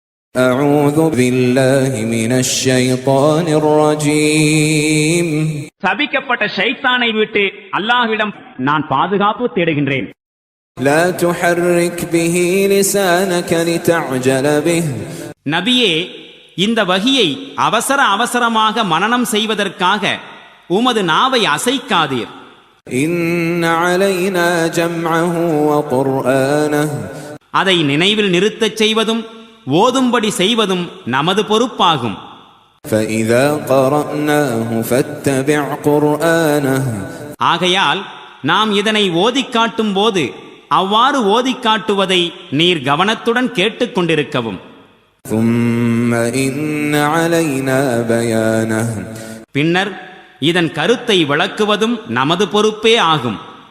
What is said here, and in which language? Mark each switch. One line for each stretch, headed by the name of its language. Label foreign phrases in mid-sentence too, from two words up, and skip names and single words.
Arabic: أعوذ بالله من الشيطان الرجيم.
Tamil: சபிக்கப்பட்ட ஷைத்தானை விட்டு அல்லாஹ்விடம் நான் பாதுகாப்பு தேடுகின்றேன்.
Arabic: لا تحرك به لسانك لتعجل به.
Tamil: நபியே, இந்த வஹியை அவசரமாக மனனம் செய்வதற்காக உமது நாவை அசைக்காதீர்.
Arabic: إن علينا جمعه وقرآنه.
Tamil: அதை நினைவில் நிறுத்தச் செய்வதும் ஓதும்படி செய்வதும் நமது பொறுப்பாகும்.
Arabic: فإذا قرأناه فاتبع قرآنه.
Tamil: ஆகையால் நாம் இதனை ஓதிக் காட்டும் போது அவ்வாறு ஓதிக் காட்டுவதை நீர் கவனத்துடன் கேட்டுக்கொண்டிருக்கவும்.
Arabic: ثم إن علينا بيانه.
Tamil: பின்னர் இதன் கருத்தை விளக்குவதும் நமது பொறுப்பே ஆகும்.